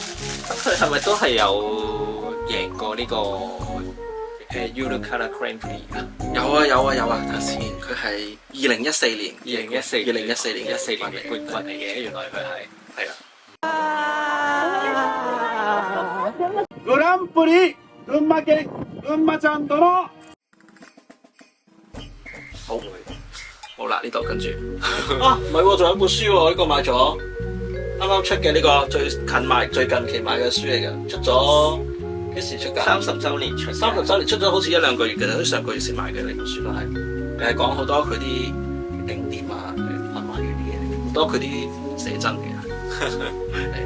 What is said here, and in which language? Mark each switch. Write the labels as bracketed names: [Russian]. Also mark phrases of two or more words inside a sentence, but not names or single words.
[Cantonese] 咁佢係咪都係有贏過呢個Unicolour Grand Prix 啊？有啊！睇下先，佢係2014年嘅冠軍嚟嘅，原來佢係啊！ [Japanese] グランプリ群馬県群馬ちゃん殿。 [Cantonese] 好啦，呢度跟住啊，唔係喎，仲有一本書喎，呢個買咗。啱啱出嘅呢個最近期買嘅書嚟嘅，出咗幾時出㗎？30週年出咗好似1-2個月嘅，好似上個月先買嘅呢本書都係，講好多佢啲景點啊，群馬縣啲嘢，好多佢啲寫真嘅，